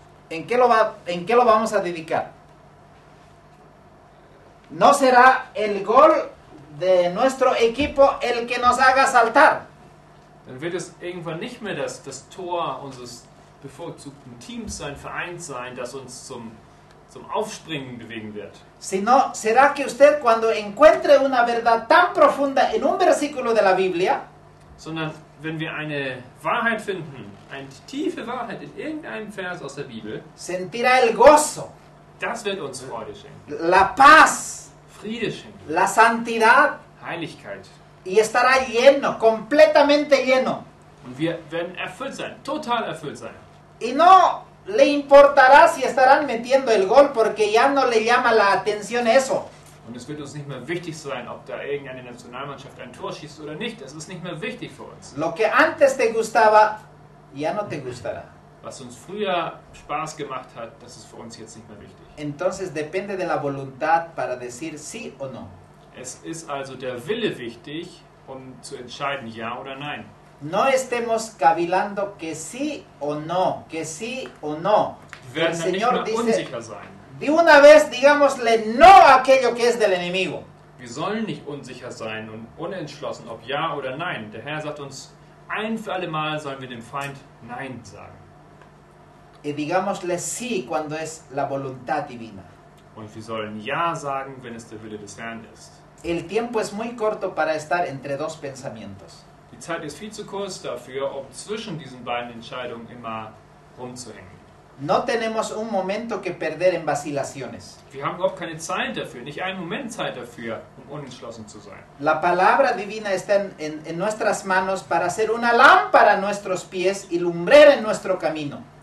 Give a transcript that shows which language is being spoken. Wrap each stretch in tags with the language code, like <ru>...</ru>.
<es>¿en qué lo vamos a dedicar? No será el gol de nuestro equipo el que nos haga saltar.</es> <de>dann wird es irgendwann nicht mehr das Tor unseres bevorzugten Teams sein, Vereins sein, das uns zum Aufspringen bewegen wird.</de> <es>Sino será que usted cuando encuentre una verdad tan profunda en un versículo de la Biblia,</es> <de>Sondern wenn wir eine Wahrheit finden, eine tiefe Wahrheit in irgendeinem Vers aus der Bibel,</de> <es>sentirá el gozo,</es> <de>das wird uns Freude schenken,</de> <es>la paz,</es> <de>Friede schenken,</de> <es>la santidad</es> <de>Heiligkeit.</de> <es>y estará lleno, completamente lleno.</es> <de>Und wir werden erfüllt sein, total erfüllt sein.</de> <es>Y no le importará si estarán metiendo el gol porque ya no le llama la atención eso.</es> <de>Und es wird uns nicht mehr wichtig sein, ob da irgendeine Nationalmannschaft ein Tor schießt oder nicht. Das ist nicht mehr wichtig für uns.</de> <es>Lo que antes te gustaba, ya no te gustará.</es> <de>Was uns früher Spaß gemacht hat, das ist für uns jetzt nicht mehr wichtig.</de> <es>Entonces depende de la voluntad para decir sí o no.</es> <de>Es ist also der Wille wichtig, um zu entscheiden, ja oder nein.</de> <es>No estemos cavilando que sí o no, que sí o no.</es> <de>Wir werden</de> <es>El</es> <de>dann nicht</de> <es>Señor</es> <de>mehr</de> <es>dice,</es> <de>unsicher sein.</de> <es>de una vez digámosle no a aquello que es del enemigo.</es> <de>Wir sollen nicht unsicher sein und unentschlossen, ob ja oder nein. Der Herr sagt uns, ein für alle Mal sollen wir dem Feind Nein sagen.</de> <es>Y digámosle sí cuando es la voluntad divina.</es> <de>Und wir sollen Ja sagen, wenn es der Wille des Herrn ist.</de> <es>El tiempo es muy corto para estar entre dos pensamientos.</es> <de>Die Zeit ist viel zu kurz dafür, um zwischen diesen beiden Entscheidungen immer rumzuhängen.</de> <es>No tenemos un momento que perder en vacilaciones.</es> <de>Wir haben überhaupt keine Zeit dafür, nicht einen Moment Zeit dafür, um unentschlossen zu sein.</de> <es>La palabra divina está en nuestras manos para hacer una lámpara a nuestros pies y lumbrera en nuestro camino.</es>